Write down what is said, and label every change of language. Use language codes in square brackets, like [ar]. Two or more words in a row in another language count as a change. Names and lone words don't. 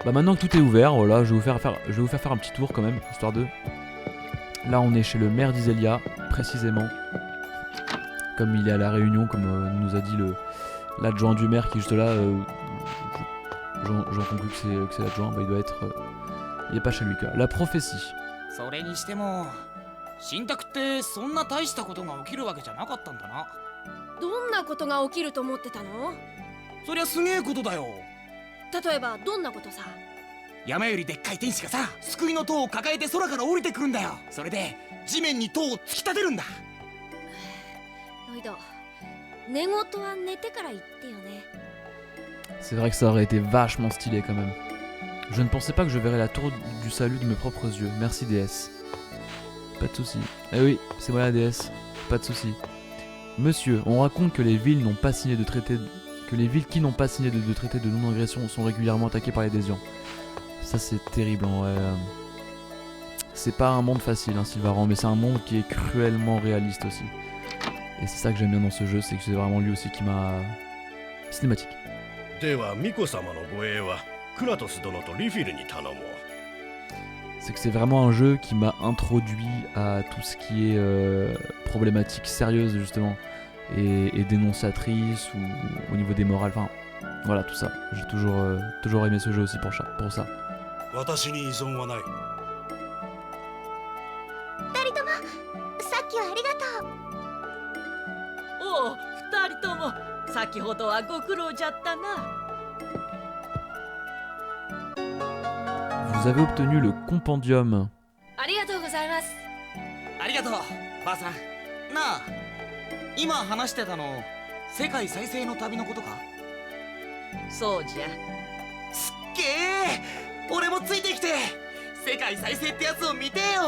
[fr] Bah maintenant que tout est ouvert, voilà, je vais vous faire un petit tour quand même, histoire de... Là on est chez le maire d'Iselia, précisément. Comme il est à la réunion, comme nous a dit l'adjoint du maire qui est juste là, j'en conclus que c'est l'adjoint, bah il doit être... il est pas chez lui quoi. La prophétie. [ja] それにしても信託ってそんな大したことが起きるわけじゃなかったんだな。どんなことが起きると思ってたの？そりゃすげえことだよ。例えばどんなことさ？山よりでっかい天使がさ、救いの塔を抱えて空から降りてくるんだよ。それで地面に塔を突き立てるんだ。ロイド、寝言は寝てから言ってよね。 [fr] C'est vrai que ça aurait été vachement stylé quand même. Je ne pensais pas que je verrais la tour du salut de mes propres yeux. Merci déesse. Pas de soucis. Eh oui, c'est moi la déesse. Pas de soucis. Monsieur, on raconte que les villes n'ont pas signé de traité... Que les villes qui n'ont pas signé de traité de non-agression sont régulièrement attaquées par les désians. Ça c'est terrible en vrai. C'est pas un monde facile hein, Sylvaran, mais c'est un monde qui est cruellement réaliste aussi. Et c'est ça que j'aime bien dans ce jeu, c'est que c'est vraiment lui aussi qui m'a... Cinématique. [ja] ではミコ様の護衛はクラトス殿とリフィルに頼もう。 [fr] C'est que c'est vraiment un jeu qui m'a introduit à tout ce qui est problématique sérieuse justement et dénonciatrice ou au niveau des morales, enfin voilà tout ça. J'ai toujours aimé ce jeu aussi pour ça. [ja] 私に依存はない。二人ともさっきはありがとう。おお、二人とも先ほどはご苦労じゃったな。 [fr] Vous avez obtenu le compendium. [ja] ありがとうございます。ありがとうばあさん。なあ、今話してたの世界再生の旅のことか？そうじゃ。すっげえ、俺もついてきて世界再生ってやつを見てよ。